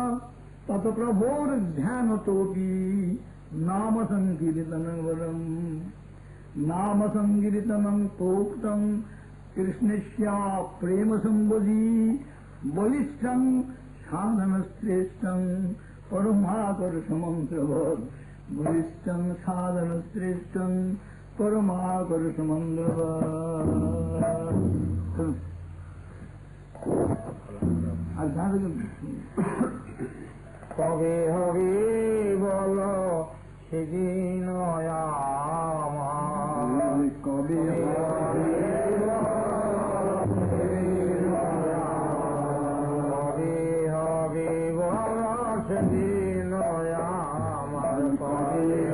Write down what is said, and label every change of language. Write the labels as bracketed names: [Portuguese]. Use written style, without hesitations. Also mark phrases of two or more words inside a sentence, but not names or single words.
[Sanskrit] तत्प्रभोर्ध्यानतोऽपि नाम सङ्कीर्तनवरम् नाम सङ्कीर्तनं प्रोक्तं कृष्णस्य प्रेम संवदि बलिष्ठं साधनश्रेष्ठं परमाकर्षमन्त्रवत् बलिष्ठं साधनश्रेष्ठं परमाकर्षमन्त्रवत् [Bangla] কবে হবে বল সেদিন কবে কবে হবে বল সেদিন আমার কবে